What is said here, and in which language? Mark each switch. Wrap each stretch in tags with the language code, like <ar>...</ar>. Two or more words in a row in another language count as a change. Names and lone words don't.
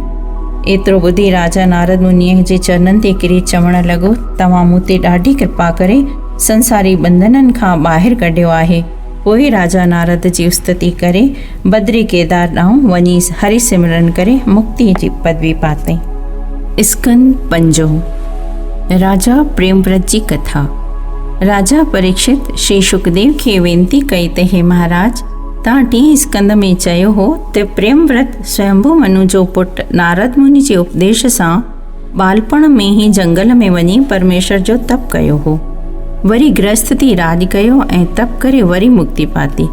<sd>एतिरो ॿुधी राजा नारद मुनीअ जे चरणनि ते किरी चवण लॻो, तव्हां मूं ते ॾाढी कृपा करे संसारी बंधननि खां ॿाहिरि कढियो आहे। पोइ राजा नारद जी स्तुति करे बद्री केदार ॾांहुं वञी हरि सिमरन करे मुक्ति जी पदवी पातई। स्कंद पंजो, राजा प्रेमव्रत जी कथा। राजा परीक्षित श्री सुखदेव खे वेनती कई त हे महाराज, तव्हां टी स्कंद में चयो हो त प्रेमव्रत स्वयंभू मनु जो पुटु नारद मुनि जे उपदेश सां बालपण में ई जंगल में वञी परमेश्वर जो तप कयो हो, वरी गृहस्थ थी राज कयो ऐं तप करे वरी मुक्ति पाती।</sd>